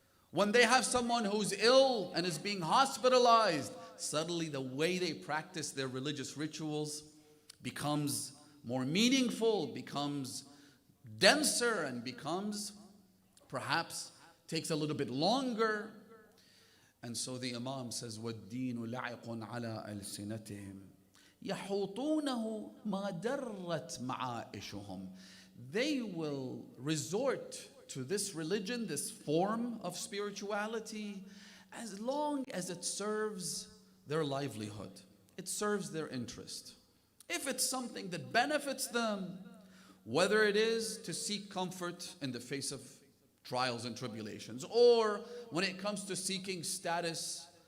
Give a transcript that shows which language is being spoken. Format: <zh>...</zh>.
<en>When they have someone who's ill and is being hospitalized, suddenly the way they practice their religious rituals becomes more meaningful, becomes denser, and becomes perhaps takes a little bit longer. And so the Imam says,</en> <ar>وَالدِّينُ لَعِقٌ عَلَىٰ أَلْسِنَتِهِمْ يَحُوطُونَهُ مَا دَرَّتْ مَعَائِشُهُمْ.</ar> <en>They will resort to this religion, this form of spirituality, as long as it serves their livelihood. It serves their interest. If it's something that benefits them, whether it is to seek comfort in the face of trials and tribulations, or when it comes to seeking status</en>